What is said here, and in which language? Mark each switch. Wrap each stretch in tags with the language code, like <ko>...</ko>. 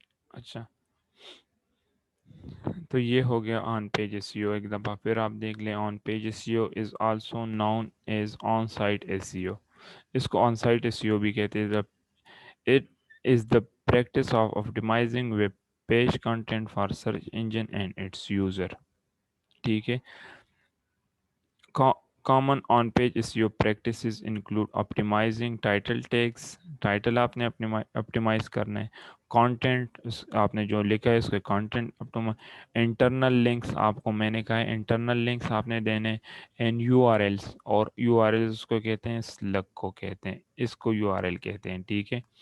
<ur>اچھا, تو یہ ہو گیا آن پیج SEO. ایک دفعہ پھر آپ دیکھ لیں,</ur> <en>On page SEO is also known as on site SEO.</en> <ur>اس کو آن سائٹ SEO بھی کہتے ہیں.</ur> <en>It is the practice of optimizing web page content for search engine and its user.</en> <ur>ٹھیک ہے.</ur> <en>Common on-page SEO practices include optimizing title tags.</en> <ur>Title آپ نے optimize کرنا ہے. کانٹینٹ آپ نے جو لکھا ہے اس کے کانٹینٹ. انٹرنل لنکس آپ کو میں نے کہا ہے انٹرنل لنکس آپ نے دینے.</ur> <en>and URLs,</en> <ur>اور URLs کو کہتے ہیں سلگ کو کہتے ہیں, اس کو URL کہتے ہیں. ٹھیک ہے.</ur>